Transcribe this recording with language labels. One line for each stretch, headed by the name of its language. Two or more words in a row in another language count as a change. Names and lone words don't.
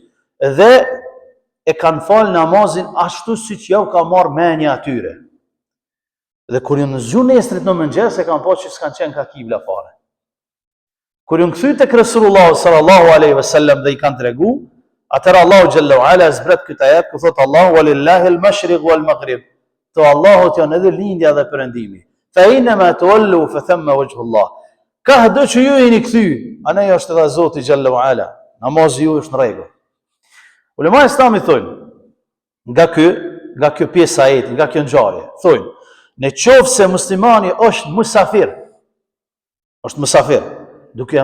Albanian: Dhe e kanë falë namazin ashtu si që jau ka marë menja atyre. Dhe kur jënë zhu nesrit në mëngjes, e kanë po që s'kanë qenë ka kibla fare. Kur jënë këthy të Resulullah
Arabic: صلى الله عليه وسلم
Albanian: dhe i kanë tregu, atëra Allahu
Arabic: جل وعلا
Albanian: zbret këtë ajet, ku thotë Allahu
Arabic: ولله المشرق والمغرب.
Albanian: To Allahut janë edhe lindja dhe perëndimi.
Arabic: فأينما تولوا فثم وجه الله.
Albanian: Ka do që ju jeni kthy, anej është edhe Zoti
Arabic: جل وعلا.
Albanian: Namazi ju është në rregull. Ulema Islami thonë, nga kjo pjesë ajeti, nga kjo ngjarje, thonë, në qoftë se muslimani është musafir, duke